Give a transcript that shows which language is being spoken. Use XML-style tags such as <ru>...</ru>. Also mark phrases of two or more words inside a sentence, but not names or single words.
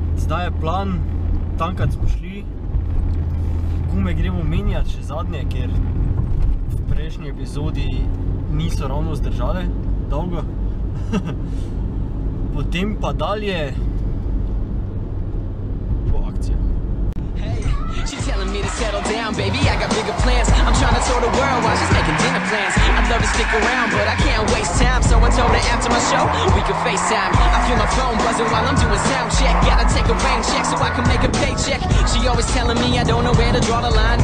<sl>zdaj je plan, tam kad smo šli, gume gremo menjati še zadnje, ker v prejšnji epizodi niso ravno zdržale dolgo. Potem pa dalje po akciji.</sl> <en>She's telling me to settle down, baby, I got bigger plans. I'm trying to tour the world while she's making dinner plans. I'd love to stick around, but I can't waste time. So I told her after my show, we could FaceTime. I feel my phone buzzing while I'm doing sound check. Gotta take a rain check so I can make a paycheck. She always telling me I don't know where to draw the line.</en>